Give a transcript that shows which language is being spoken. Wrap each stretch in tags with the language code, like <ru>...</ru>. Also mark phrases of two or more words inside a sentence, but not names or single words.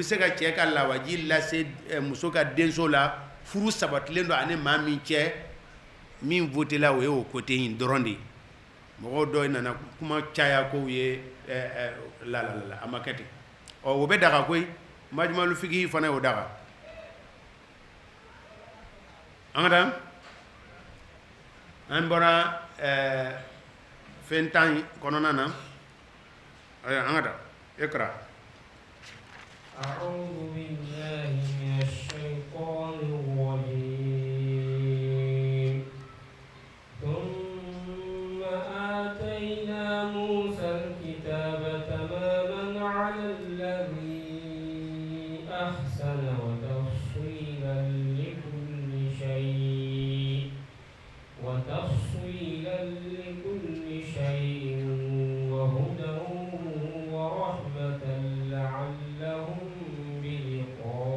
<bm>se ka cɛ ka lawaji lase muso ka denso la furu sabatilen don ani maa min cɛ min voté la o ye o côté in dɔrɔn de ye mɔgɔw dɔw nana kuma caya kow ye la a ma kɛ ten o bɛ daga koyi</bm> <ar>مجمع الفقه</ar> <bm>fana y'o daga an ka taa an bɔra fɛn tan kɔnɔna na an ka taa ikra</bm> <ar>أعوذ بالله من الشيطان الرجيم ثم آتينا موسى الكتاب تماما على الذي أحسن وتفصيلا لكل شيء وهدى ورحمة لعلهم بلقاء</ar>